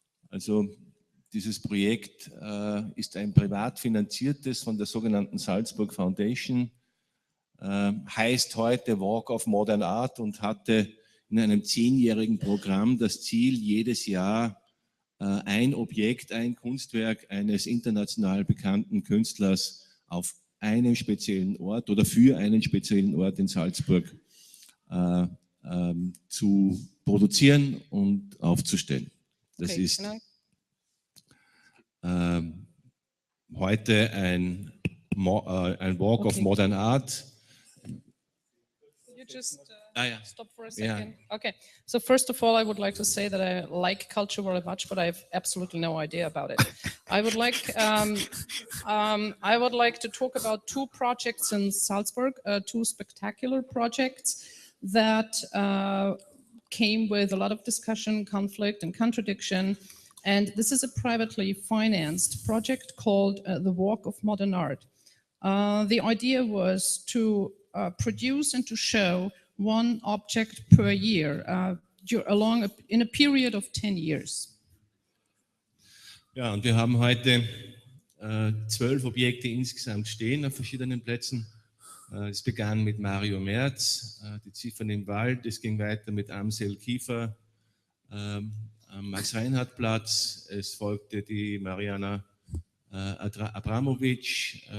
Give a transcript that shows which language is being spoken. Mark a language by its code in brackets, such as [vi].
[de] Also dieses Projekt ist ein privat finanziertes von der sogenannten Salzburg Foundation, heißt heute Walk of Modern Art und hatte in einem 10-jährigen Programm das Ziel, jedes Jahr ein Objekt, ein Kunstwerk eines international bekannten Künstlers auf einem speziellen Ort oder für einen speziellen Ort in Salzburg zu produzieren und aufzustellen. Das ist heute ein Walk of Modern Art. [en] You just stop for a second. Okay. So first of all, I would like to say that I like culture very much, but I have absolutely no idea about it. I would like to talk about 2 projects in Salzburg, 2 spectacular projects that came with a lot of discussion, conflict, and contradiction. And this is a privately financed project called the Walk of Modern Art. The idea was to produce and to show 1 object per year in a period of 10 years. [de] Ja, und wir haben heute 12 Objekte insgesamt stehen auf verschiedenen Plätzen. Es begann mit Mario Merz, die Ziffern im Wald, es ging weiter mit Amsel Kiefer am Max-Reinhardt-Platz. Es folgte die Mariana Abramovic.